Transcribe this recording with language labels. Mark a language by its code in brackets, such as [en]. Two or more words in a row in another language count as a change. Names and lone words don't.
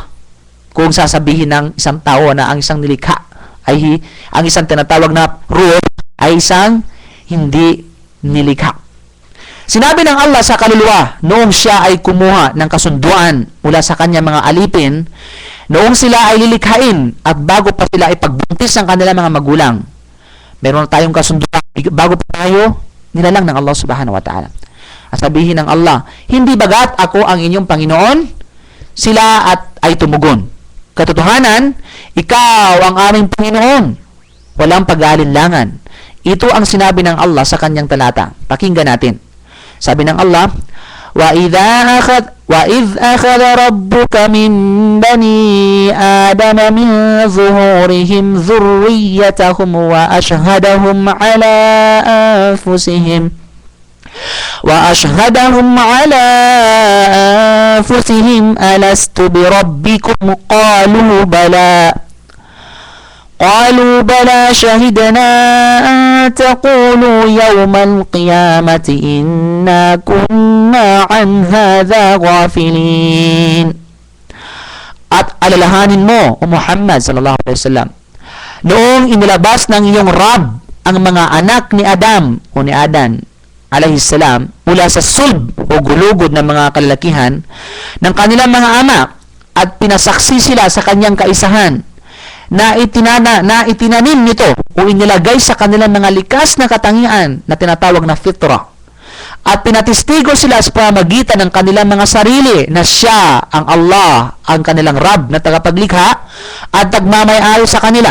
[tl] Kung sasabihin ng isang tao na ang isang nilikha ay ang isang tinatawag na ruh ay isang hindi nilikha. Sinabi ng Allah sa kaluluwa noong siya ay kumuha ng kasunduan mula sa kanyang mga alipin, noong sila ay lilikhain at bago pa sila ay pagbuntis ng kanilang mga magulang. Meron tayong kasunduan bago pa tayo nilalang ng Allah [ar] سبحانه وتعالى. [tl] At sabihin ng Allah, hindi bagat ako ang inyong Panginoon? Sila at ay tumugon. Katotohanan, ikaw ang aming Panginoon. Walang pag-aalinlangan. Ito ang sinabi ng Allah sa kanyang talata. Pakinggan natin. Sabi ng Allah, [ar] وَإِذْ أَخَذَ رَبُّكَ مِنْ بَنِي آدَمَ مِنْ ظُهُورِهِمْ ذُرِّيَّتَهُمْ وَأَشْهَدَهُمْ عَلَى أَنفُسِهِمْ أَلَسْتُ بِرَبِّكُمْ قالوا بلى شهدنا أن تقولوا يوم القيامة إنا كنا عن هذا غافلين. [tl] At alalahanin mo, O Muhammad [ar] صلى الله عليه وسلم, [tl] noong inilabas ng iyong Rab ang mga anak ni Adam o ni Adan [ar] عليه السلام [tl] mula sa sulb o gulugod ng mga kalalakihan ng kanilang mga ama at pinasaksi sila sa kanyang kaisahan na itinanim nito o inilagay sa kanilang mga likas na katangian na tinatawag na fitra. At pinatistigo sila sa pamamagitan ng kanilang mga sarili na siya ang Allah, ang kanilang Rab na tagapaglikha at nagmamay-ayo sa kanila.